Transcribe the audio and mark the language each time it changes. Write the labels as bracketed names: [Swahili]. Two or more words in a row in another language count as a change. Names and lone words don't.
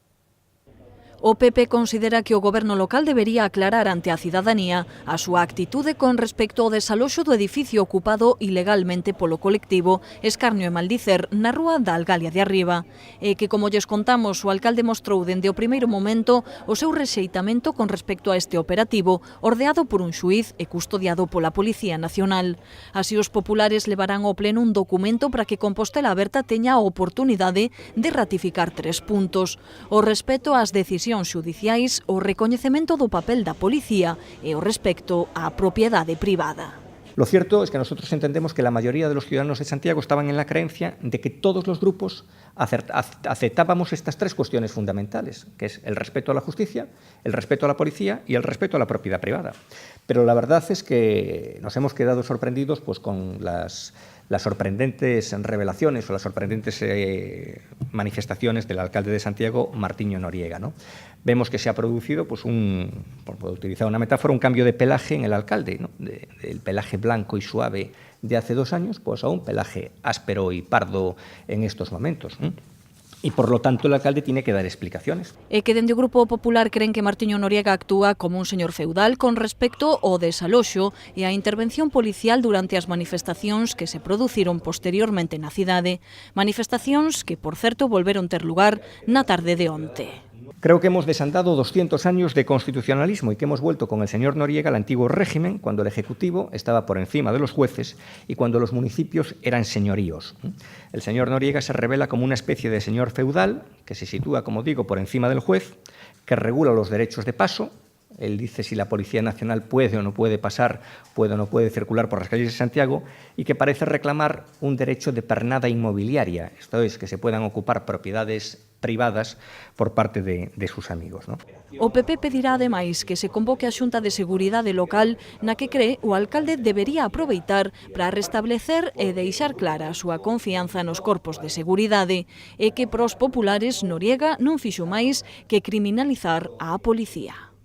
[Galician] O PP considera que o goberno local debería aclarar ante a cidadanía a súa actitude con respecto ao desaloxo do edificio ocupado ilegalmente polo colectivo Escarnio e Maldicer na rúa da Algalia de Arriba e que, como lles contamos, o alcalde mostrou dende o primeiro momento o seu rexeitamento con respecto a este operativo ordeado por un xuíz e custodiado pola Policía Nacional. Así, os populares levarán ao pleno un documento para que Compostela Aberta teña a oportunidade de ratificar 3 puntos: o respeto ás decisións xudiciais, o recoñecemento do papel da policía e o respecto á propiedade privada. [Spanish] Lo cierto es que nosotros entendemos que la mayoría de los ciudadanos de Santiago estaban en la creencia de que todos los grupos aceptábamos estas 3 cuestiones fundamentales, que es el respeto a la justicia, el respeto a la policía y el respeto a la propiedad privada. Pero la verdad es que nos hemos quedado sorprendidos pues, con las sorprendentes revelaciones o las sorprendentes manifestaciones del alcalde de Santiago, Martiño Noriega, ¿no? Vemos que se ha producido, pues por utilizar una metáfora, un cambio de pelaje en el alcalde, ¿no? Del pelaje blanco y suave de hace 2 años, pues a un pelaje áspero y pardo en estos momentos, ¿no? Y, por lo tanto, el alcalde tiene que dar explicaciones. [Galician] E que dende o Grupo Popular creen que Martiño Noriega actúa como un señor feudal con respecto ao desaloxo e á intervención policial durante as manifestacións que se produciron posteriormente na cidade. Manifestacións que, por certo, volveron ter lugar na tarde de onte. [Spanish] Creo que hemos desandado 200 años de constitucionalismo y que hemos vuelto con el señor Noriega al antiguo régimen, cuando el Ejecutivo estaba por encima de los jueces y cuando los municipios eran señoríos. El señor Noriega se revela como una especie de señor feudal que se sitúa, como digo, por encima del juez, que regula los derechos de paso. Él dice si la Policía Nacional puede o no puede pasar, puede o no puede circular por las calles de Santiago y que parece reclamar un derecho de pernada inmobiliaria, esto es, que se puedan ocupar propiedades privadas por parte de sus amigos, ¿no? [Galician] O PP pedirá ademais que se convoque a Xunta de Seguridade Local na que cree o alcalde debería aproveitar para restablecer e deixar clara a súa confianza nos corpos de seguridade e que pros populares Noriega non fixo máis que criminalizar á policía.